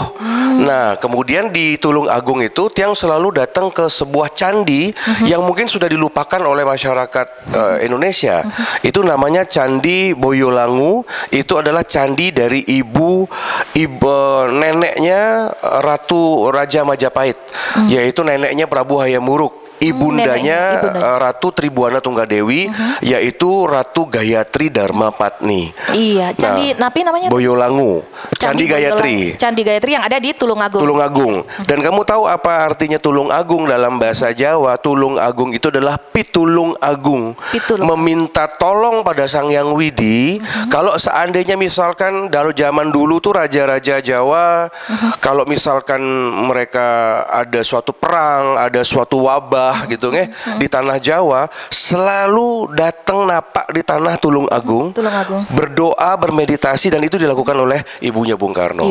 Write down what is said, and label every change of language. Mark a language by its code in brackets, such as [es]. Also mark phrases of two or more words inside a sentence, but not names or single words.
[id] Nah kemudian di Tulung Agung itu Tiang selalu datang ke sebuah candi yang mungkin sudah dilupakan oleh masyarakat Indonesia. Itu namanya Candi Boyolangu. Itu adalah candi dari ibu neneknya Ratu Raja Majapahit. Yaitu neneknya Prabu Hayam Wuruk. Ibundanya Ratu Tribuana Tunggadewi, yaitu Ratu Gayatri Dharmapatni. Iya, candi napi namanya Boyolangu. Candi Gayatri. Candi Gayatri yang ada di Tulung Agung. Tulung Agung. Dan kamu tahu apa artinya Tulung Agung dalam bahasa Jawa? Tulung Agung itu adalah pitulung agung. Meminta tolong pada Sang Hyang Widi. Kalau seandainya misalkan dari zaman dulu tuh raja-raja Jawa, kalau misalkan mereka ada suatu perang, ada suatu wabah gitu di tanah Jawa, selalu datang napak di tanah Tulung Agung, berdoa, bermeditasi, dan itu dilakukan oleh ibunya Bung Karno.